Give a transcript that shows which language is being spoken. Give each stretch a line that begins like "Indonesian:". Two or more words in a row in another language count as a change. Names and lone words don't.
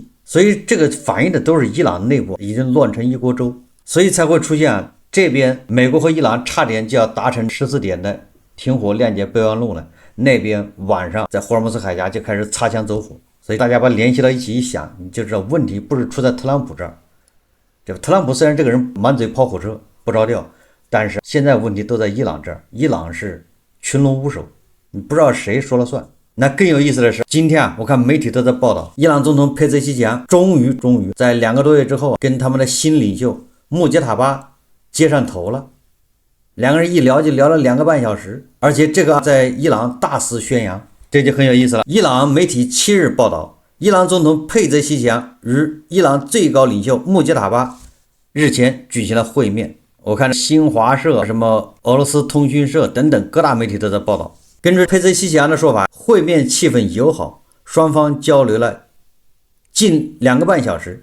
Chinese: 所以這個反映的都是伊朗內部已經亂成一鍋粥，所以才會出現這邊美國和伊朗差點就要達成14點的停火諒解備忘錄了，那邊晚上在霍爾木茲海峽就開始擦槍走火。所以大家把聯繫到一起一想，你就知道問題不是出在特朗普這兒。這特朗普雖然這個人滿嘴跑火車不着調，但是現在問題都在伊朗這兒，伊朗是群龍無首，你不知道誰說了算。那更有意思的是，今天我看媒体都在報道，伊朗總統佩泽西强終於在2個多月之後跟他們的新領袖穆杰塔巴接上頭了。2個人一聊就聊了2個半小時，而且這個在伊朗大肆宣揚，這就很有意思了。伊朗媒體7日報道，伊朗總統佩澤西强與伊朗最高領袖穆杰塔巴日前舉行了會面。我看新華社、什麼俄羅斯通訊社等等各大媒體都在報道。根據佩澤西強的說法，會面氣氛友好，雙方交流了近2個半小時。